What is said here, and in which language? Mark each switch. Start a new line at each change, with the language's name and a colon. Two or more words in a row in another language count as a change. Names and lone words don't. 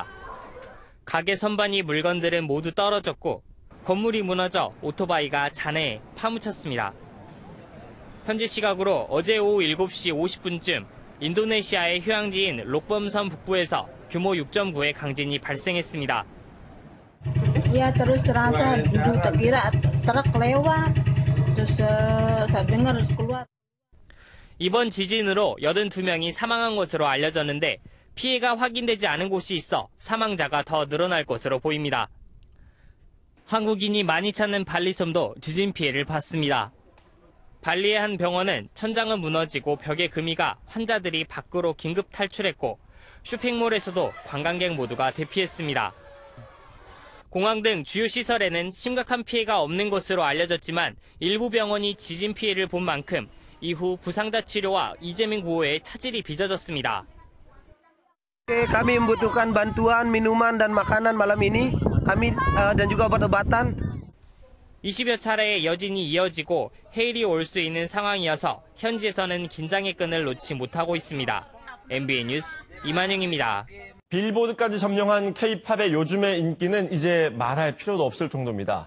Korean: 가게 선반이 물건들은 모두 떨어졌고 건물이 무너져 오토바이가 잔해에 파묻혔습니다. 현지 시각으로 어제 오후 7시 50분쯤 인도네시아의 휴양지인 록범섬 북부에서 규모 6.9의 강진이 발생했습니다.
Indonesian: Ya terus terasa kira truk lewat, terus saya dengar keluar.
Korean: 이번 지진으로 82명이 사망한 것으로 알려졌는데 피해가 확인되지 않은 곳이 있어 사망자가 더 늘어날 것으로 보입니다. 한국인이 많이 찾는 발리섬도 지진 피해를 봤습니다. 발리의 한 병원은 천장은 무너지고 벽의 금이가 환자들이 밖으로 긴급 탈출했고 쇼핑몰에서도 관광객 모두가 대피했습니다. 공항 등 주요 시설에는 심각한 피해가 없는 것으로 알려졌지만 일부 병원이 지진 피해를 본 만큼 이후 부상자 치료와 이재민 구호에 차질이 빚어졌습니다.
Indonesian: Kami membutuhkan bantuan minuman dan makanan malam ini. Kami dan juga obat-obatan.
Korean: 20여 차례의 여진이 이어지고 해일이 올 수 있는 상황이어서 현지에서는 긴장의 끈을 놓지 못하고 있습니다. MBN 뉴스 이만영입니다. 빌보드까지 점령한 K-팝의 요즘의 인기는 이제 말할 필요도 없을 정도입니다.